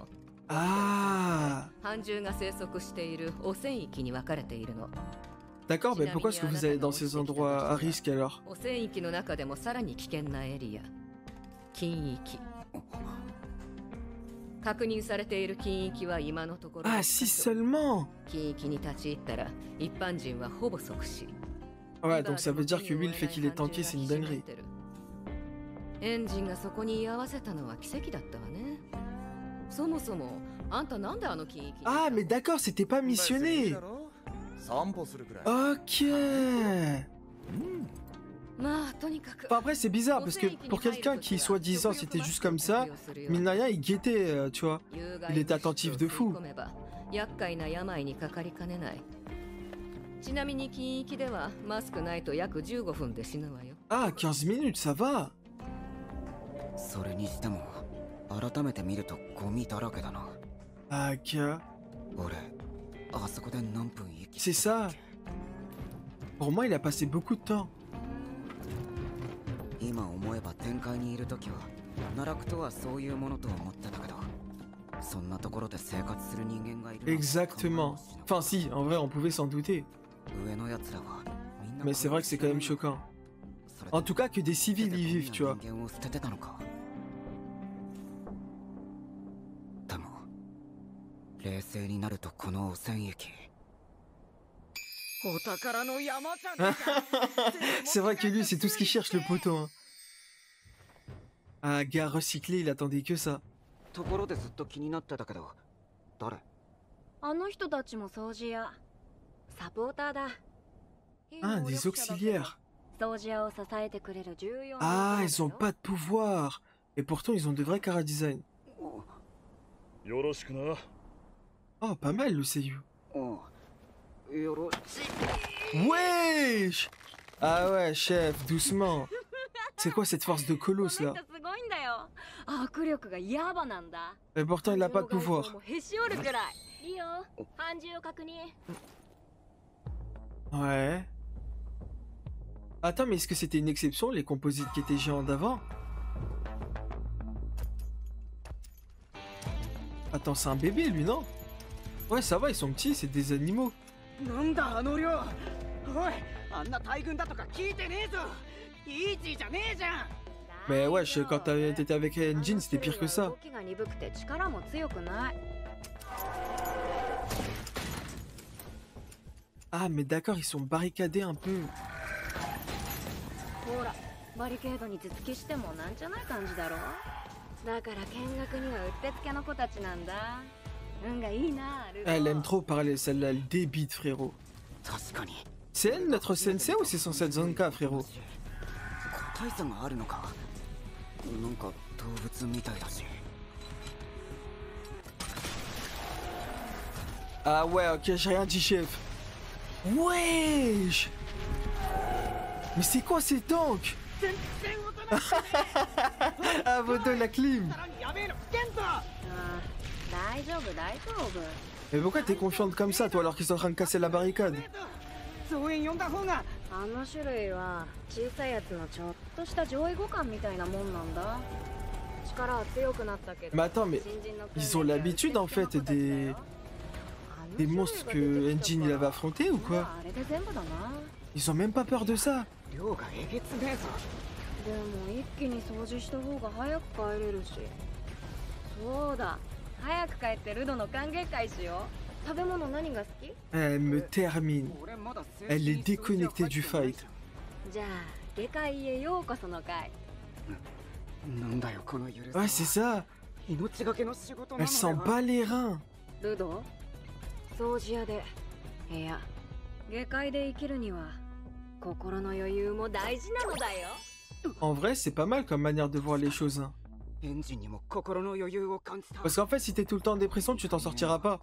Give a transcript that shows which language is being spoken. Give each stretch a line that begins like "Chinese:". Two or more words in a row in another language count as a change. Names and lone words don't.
French: Ah.
Japanese: 斑獣が生息している汚染域に分かれているの。
French: D'accord, mais pourquoi est-ce que vous allez dans ces endroits à risque, alors?
Japanese: 汚染域の中でもさらに危険なエリア、禁域。確認されている禁域は今のところ
French: Ah, si seulement.
Japanese: 禁域に立ち入ったら一般人はほぼ即死。
French: Ouais, donc ça veut dire que lui, le fait qu'il est tanké, c'est une dinguerie.
Japanese: エンジンがそこに居合わせたのは奇跡だったわね。そもそもあんたなんであの禁域に
French: Ah, mais d'accord, c'était pas missionné.
Japanese: 散歩するくらい。
French: Ok.
Japanese: まあとにかく
French: Enfin, après, c'est bizarre parce que pour quelqu'un qui, soi-disant, c'était juste comme ça, Minaya, il guettait, tu vois. Il était attentif de fou.
Japanese: 厄介な病にかかりかねない。ちなみに禁域ではマスクないと約15分で死ぬわよ。
French: Ah, 15 minutes, ça va.
Japanese: それにしても改めて見るとゴミだらけだな。
French: Ah, ok.
Japanese: 俺あそこで何分生き
French: C'est ça. Pour moi, il a passé beaucoup de temps.
Japanese: 今思えば展開にいる時は奈落とはそういうものと思ってたけどそんなところで生活する人間がいる。
French: Exactement. Enfin si, en vrai on pouvait s'en douter.
Japanese: 上のやつらはみんな
French: Mais c'est vrai que c'est quand même choquant.
Japanese: それ
French: En tout cas que des civils y vivent, tu vois.
Japanese: 人間を捨ててたのか。でも冷静になるとこの汚染液。お宝の山じゃねえか。
French: C'est vrai que lui c'est tout ce qu'il cherche le poteau. Hein. Un gars recyclé, il attendait que ça.
Japanese: ところでずっと気になってたけど、誰？あの人たちも掃除屋サポーターだ。
French: Ah, des auxiliaires.
Japanese: 掃除屋を支えてくれる重要な
French: Ah, ils ont pas de pouvoir. Et pourtant ils ont de vrais chara-design.
Japanese: よろしくな。
French: Oh, pas mal le seiyuu.
Japanese: おうよろし
French: Wesh! Ah ouais, chef, doucement. C'est quoi cette force de colosse
Japanese: この
French: là?
Japanese: 人すごいんだよ。握力がヤバなんだ。
French: Et pourtant il a pas de pouvoir.
Japanese: もうへし折るくらい。リオ、半獣を確認。
French: Ouais. Attends, mais est-ce que c'était une exception, les composites qui étaient géants d'avant? Attends, c'est un bébé lui, non? Ouais, ça va, ils sont petits, c'est des animaux.
Japanese: なんだあの量。おい、あんな大群だとか聞いてねえぞ。イージーじゃねえじゃん。
French: Mais ouais, quand t'étais avec Engine, c'était pire que ça.
Japanese: 動きが鈍くて力も強くない。
French: Ah, mais d'accord, ils sont barricadés un peu.
Japanese: ほら、バリケードに頭突きしてもなんじゃない感じだろ。だから見学にはうってつけの子たちなんだ。運がいいな、ルド。
French: Elle aime trop parler, celle-là, elle débite, frérot.
Japanese: 確かに。
French: C'est elle notre sensei ou c'est censé être Zanka, frérot?
Japanese: 個体差があるのか。なんか動物みたいだし。
French: Ah ouais, ok, j'ai rien dit, chef. Wesh! Mais c'est quoi ces tanks? Ah, Vodo, la clim!
Japanese: ああ、大丈夫大丈夫。
French: Mais pourquoi t'es confiante comme ça, toi, alors qu'ils sont en train de casser la barricade?
Japanese: 増援呼んだ方が。あの種類は小さいやつのちょっとした上位互換みたいなもんなんだ。力は強くなったけど。
French: Mais attends, mais
Japanese: 新人の訓練
French: ils ont l'habitude en fait des monstres que Engine il avait affrontés ou quoi?
Japanese: あれで全部だな。
French: Ils ont même pas peur de ça.
Japanese: 量がえげつねえぞ。でも一気に掃除した方が早く帰れるし。そうだ。早く帰ってルドの歓迎会しよう。食べ物何が好き？
French: Elle me termine. Elle est déconnectée du fight.
Japanese: じゃあ下界へようこその会。なんだよこの許さ。
French: Ouais, c'est ça.
Japanese: 命がけの仕事なの
French: Elle s'en bat les reins.
Japanese: ルド？掃除屋で部屋。下界で生きるには心の余裕も大事なのだよ。
French: En vrai, c'est pas mal comme manière de voir les choses. Hein.
Japanese: エンジンにも心の余裕を感じた。
French: Parce qu'en fait, si t'es tout le temps en dépression, tu t'en sortiras pas.